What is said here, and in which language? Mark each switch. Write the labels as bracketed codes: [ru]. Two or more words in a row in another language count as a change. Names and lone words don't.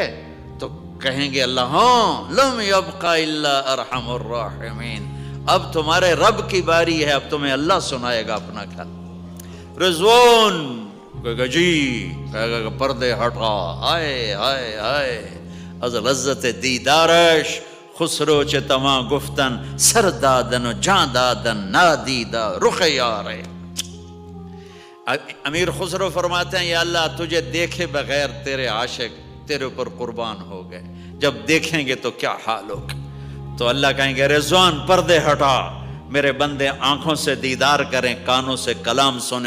[ur] تو کہیں گے اللہ ہاں [ar] لم یبقى الا ارحم الراحمین، [ur] اب تمہارے رب کی باری ہے، اب تمہیں اللہ سنائے گا اپنا کل. رضوان کہے گا جی، کہے گا پردے ہٹا، آئے آئے آئے [fa] از لذت دیدارش خسرو چه تما گفتن سر دادن و جان دادن نادیدہ رخ یارے. [ur] امیر خسرو فرماتے ہیں یا اللہ تجھے دیکھے بغیر تیرے عاشق تیرے اوپر قربان ہو گئے، جب دیکھیں گے تو کیا حال ہوگا. تو اللہ کہیں گے رضوان پردے ہٹا، میرے بندے آنکھوں سے دیدار کریں، کانوں سے کلام سنیں.